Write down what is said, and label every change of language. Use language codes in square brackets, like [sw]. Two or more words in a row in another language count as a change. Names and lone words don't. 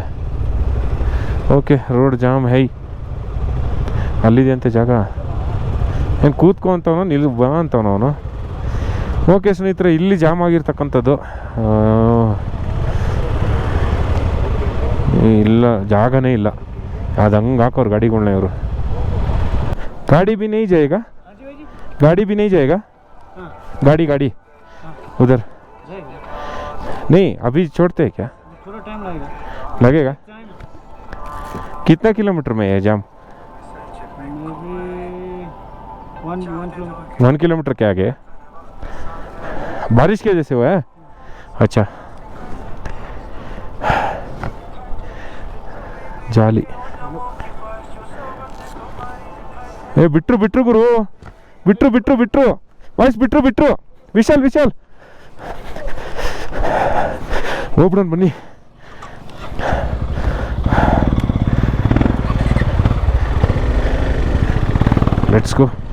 [kn] ಓಕೆ, [hi] रोड जाम है. [kn] ಅಲ್ಲಿದೆ ಅಂತೆ ಜಾಗ. ಏನು ಕೂತ್ಕೊ ಅಂತವನು, ನಿಲ್ಲು ಬಾ ಅಂತವನು ಅವನು. ಓಕೆ ಸ್ನೇಹಿತರೆ, ಇಲ್ಲಿ ಜಾಮ್ ಆಗಿರ್ತಕ್ಕಂಥದ್ದು. ಇಲ್ಲ, ಜಾಗನೇ ಇಲ್ಲ. ಅದು ಹಂಗೆ ಹಾಕೋರು ಗಾಡಿಗಳನ್ನ ಇವರು. [hi] गाड़ी भी नहीं जाएगा? गाड़ी भी नहीं जाएगा? गाड़ी गाड़ी उधर नहीं, अभी छोड़ते हैं क्या? थोड़ा टाइम लगेगा? कितना किलोमीटर में है जाम? 1 किलोमीटर के आगे? बारिश की वजह से हुआ है? अच्छा, जाली. [kn] ಏ ಬಿಟ್ರು ಗುರು, ಬಿಟ್ರು ವಾಯ್ಸ್ ಬಿಟ್ರು. ವಿಶಾಲ್ ಹೋಗ್ಬಿಡೋಣ ಬನ್ನಿ. [en] let's go.